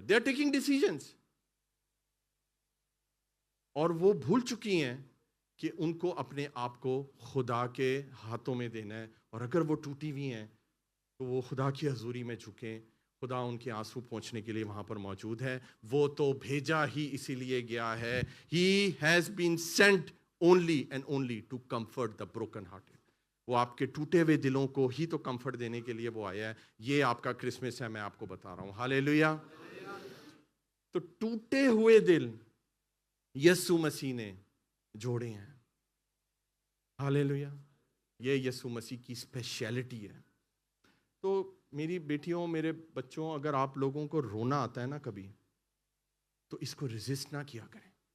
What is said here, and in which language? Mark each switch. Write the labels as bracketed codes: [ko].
[en] they are taking decisions, [hi] और वो भूल चुकी हैं कि उनको अपने आप को खुदा के हाथों में देना है। और अगर वो टूटी हुई हैं तो वो खुदा की हजूरी में झुकें। खुदा उनके आंसू पोंछने के लिए वहां पर मौजूद है। वो तो भेजा ही इसीलिए गया है। [en] He has been sent only and only to comfort the broken hearted। [hi] वो आपके टूटे हुए दिलों को ही तो कंफर्ट देने के लिए वो आया है। ये आपका क्रिसमस है, मैं आपको बता रहा हूं। हालेलुया। तो टूटे हुए दिल यीशु मसीह ने जोड़े हैं। हालेलुया। ये यीशु मसीह की स्पेशलिटी है। तो मेरी बेटियों, मेरे बच्चों, अगर आप लोगों को रोना आता है ना कभी, तो इसको रेजिस्ट ना किया करें।